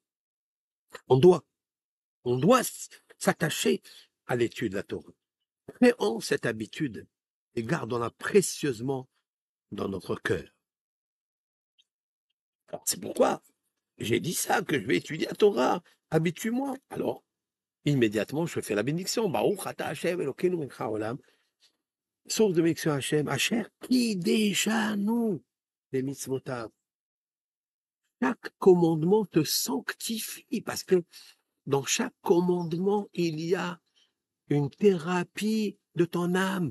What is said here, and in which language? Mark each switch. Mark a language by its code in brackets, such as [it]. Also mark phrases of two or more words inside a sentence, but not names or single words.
[fr] On doit, on doit s'attacher à l'étude de la Torah. Créons cette habitude et gardons-la précieusement dans notre cœur. C'est pourquoi j'ai dit ça, que je vais étudier la Torah. Habitue-moi. Alors, immédiatement, je fais la bénédiction. [he] ברוך אתה ה' אלוקינו מלך העולם. [fr] Source de bénédiction Hashem. Asher qui déjà nous, les mitzvotav. Chaque commandement te sanctifie parce que dans chaque commandement, il y a une thérapie de ton âme.